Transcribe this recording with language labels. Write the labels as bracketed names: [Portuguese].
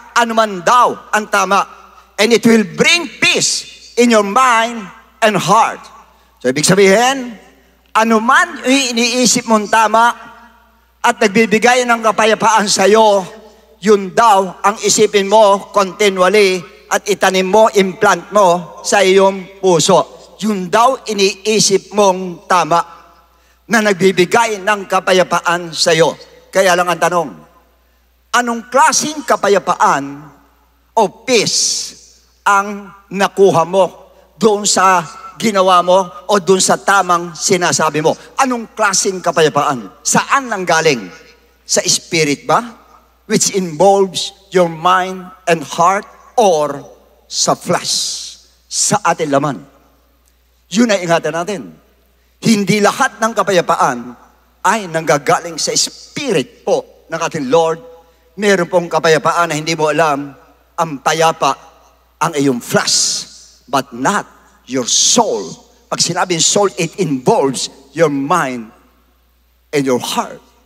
[Filipino] Ano man daw ang tama. [English] And it will bring peace in your mind and heart. [Filipino] So, ibig sabihin, ano man iniisip mong tama at nagbibigay ng kapayapaan sa iyo, yun daw ang isipin mo continually at itanim mo, implant mo sa iyong puso. Yun daw iniisip mong tama na nagbibigay ng kapayapaan sa iyo. Kaya lang ang tanong, anong klaseng kapayapaan o peace ang nakuha mo doon sa ginawa mo o doon sa tamang sinasabi mo? Anong klaseng kapayapaan? Saan nanggaling? Sa spirit ba? [English] Which involves your mind and heart, [Filipino] or sa flesh, sa ating laman? Yun ay ingatan natin. Hindi lahat ng kapayapaan ay nanggagaling sa spirit po ng ating Lord. Meron pong kapayapaan na hindi mo alam, ang payapa ang iyong flesh, [English] but not your soul. [Filipino] Pag sinabing [English] soul, it involves your mind and your heart.